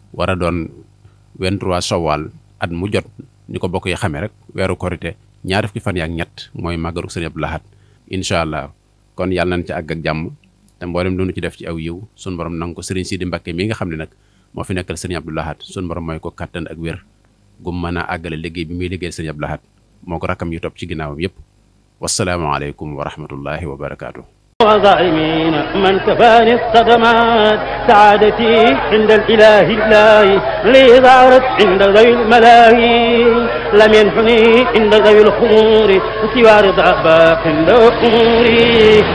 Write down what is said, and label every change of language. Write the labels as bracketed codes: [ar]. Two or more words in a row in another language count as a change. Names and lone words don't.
[wo] a doon 23 Shawwal at mu jot ni ko bokk yi xamee rek weeru korite ñaar fukki fan yaak ñett mooy màggalu Serigne Abdoul Ahad [ar] إن شاء الله [wo] kon yàlla nañ ci àgg ak jàmm te mboolem lu ñu ci def ci aw yiw sun borom nang ko Serigne Sidi Mbacké mi nga xam ne nag moo fi nekkal Serigne Abdoul Ahad sun borom mooy ko kattan ak wér gum mën a àggale liggéey bi muy liggéey Serigne Abdoul Ahad moo ko rakkam yu topp ci ginnaawam yëpp [ar] والسلام عليكم ورحمة الله وبركاته. وظالمين من كفاني الصدمات سعادتي عند الإله لي ظهرت عند ذوي الملاهي لم ينحني عند ذوي الخمور سوى رضا باق عند أموري